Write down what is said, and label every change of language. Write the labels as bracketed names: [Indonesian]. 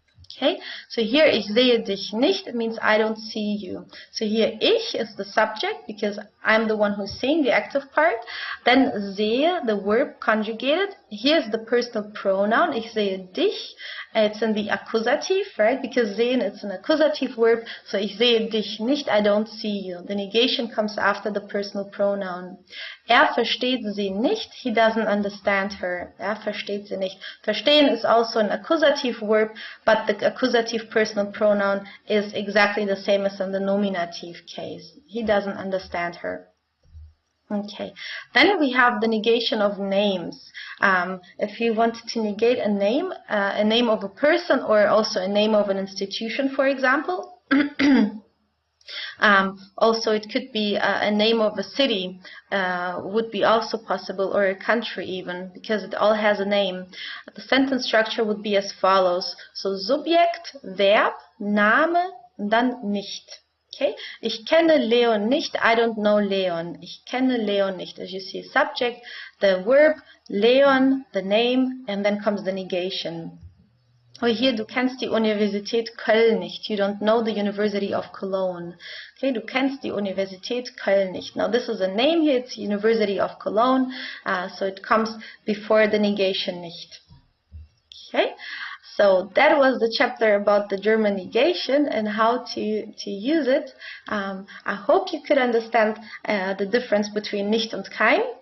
[English] Okay, so here [German] ich sehe dich nicht, [English] it means I don't see you. So here ich is the subject because I'm the one who's seeing the active part. Then sehe, the verb conjugated. Here's the personal pronoun, [German] ich sehe dich. [English] It's in the accusative, right? Because sehen it's an accusative verb. So [German] ich sehe dich nicht, [English] I don't see you. The negation comes after the personal pronoun. [German] Versteht sie nicht, [English] he doesn't understand her. [German] Versteht sie nicht. [English] Verstehen is also an accusative verb, but the accusative personal pronoun is exactly the same as in the nominative case. He doesn't understand her. Okay, then we have the negation of names. If you want to negate a name of a person or also a name of an institution, for example. Also, it could be a name of a city, would be also possible, or a country even, because it all has a name. The sentence structure would be as follows. [German] So, Subjekt, Verb, Name, und dann nicht. Okay, ich kenne Leon nicht, [English] I don't know Leon. [German] Ich kenne Leon nicht. [English] As you see, subject, the verb, Leon, the name, and then comes the negation. [German] Or hier, du kennst die Universität Köln nicht. [English] You don't know the University of Cologne. [German] Okay, du kennst die Universität Köln nicht. [English] Now this is a name here, it's University of Cologne, so it comes before the negation nicht. Okay, so that was the chapter about the German negation and how to use it. I hope you could understand the difference between [German] nicht und kein.